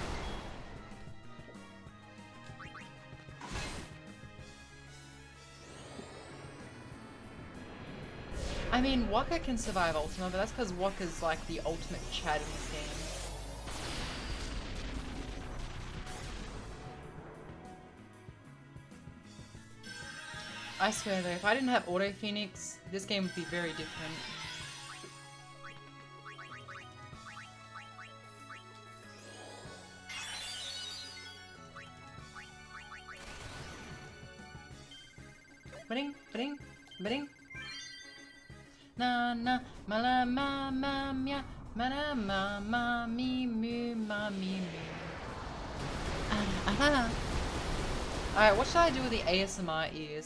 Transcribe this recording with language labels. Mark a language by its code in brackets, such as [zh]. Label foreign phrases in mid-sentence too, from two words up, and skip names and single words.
[en] I mean, Waka can survive Ultima, but that's because Waka's like the ultimate Chad in this game. I swear though, if I didn't have Auto Phoenix, this game would be very different. Ba-ding, ba-ding, ba-ding. Na na ma la ma ma mia ma na ma ma mi mu ma mi mu. Alright, what should I do with the ASMR ears?